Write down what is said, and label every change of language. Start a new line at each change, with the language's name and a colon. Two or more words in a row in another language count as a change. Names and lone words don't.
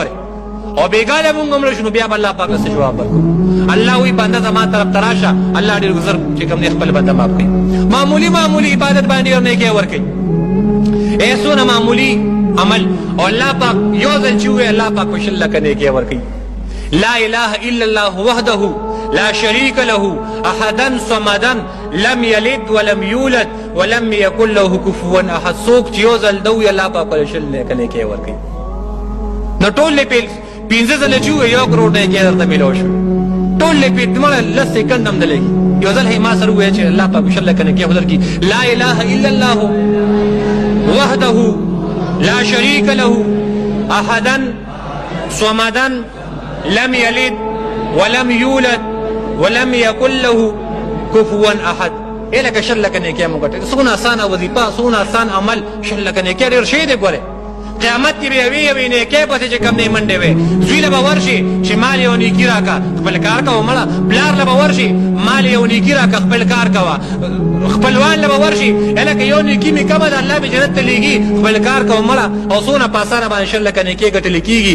Pashto: ګورې او بېګاله مونږ هم مړه شو نو بیا به الله پاک له څه جواب ورکړو. الله وایي بنده زما طرف ته راشه، الله ډېر ګزر چې کوم دی خپل بنده معاف کوي. معمولي عبادت باندې ډېر نیکۍ ورکوي. څونه معمولي عمل او الله پاک یو ځل چې ووایي الله پاک په 100 لکه نیکۍ ورکوي.
Arabic: لا اله الا الله وحده لا شريك له احدا صمدا لم يلد ولم يولد ولم يكن له كفوا احد.
Pashto: څوک چې یو ځل ده وي الله پاک په 100 لکه نیکۍ ورکوي. نو ټول یې پنځه ځله چې ووایي 1 کروڑ نیکۍ درته میلاو شوي، ټول یې پې دمړه 10 سیکنډ هم نه لګي. یو ځل ما سره ووایه چې الله پاک 100 لکه نیکۍ ورکړي.
Arabic: لا اله الا الله وحده لا شريك له احدا صمدا لم يلد ولم يولد ولم يكن له كفوا احد.
Pashto: لکه 100 لکه نیکۍ مو ګټلې. څونه اسانه وظیفه، څونه اسان عمل. 100 لکه نیکۍ ډېر شی دی. ګورې قیامت کې به یوې نیکۍ پسې چې کوم نه منډې وې، زوی له به ورشي چې مال یو نیکي راکړه خپل کار کوه مړه، پلار له به ورشي مال یو نیکي راکړه خپل کار کوه، خپلوان له به ورشي هلکه یو نیکي مې کمه ده الله مې جنت ته لیږي خپل کار کوه مړه، او څونه په اسانه باندې 100 لکه نیکۍ ګټلې کېږي.